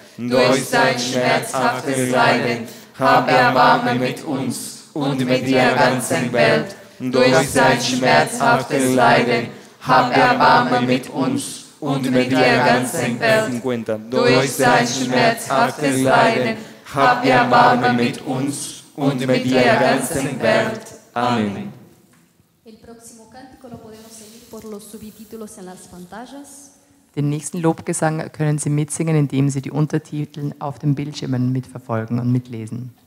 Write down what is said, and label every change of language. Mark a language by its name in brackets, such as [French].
[German] Durch sein schmerzhaftes Leiden, hab Erbarmen mit uns und mit der ganzen Welt. Durch sein schmerzhaftes Leiden, hab Erbarmen mit uns und mit der ganzen Welt. Durch sein schmerzhaftes Leiden, hab Erbarmen mit uns und mit der ganzen Welt. Amen. [Spanish] El próximo cántico lo podemos seguir por los subtítulos en las pantallas. [German] Den nächsten Lobgesang können Sie mitsingen, indem Sie die Untertitel auf den Bildschirmen mitverfolgen und mitlesen.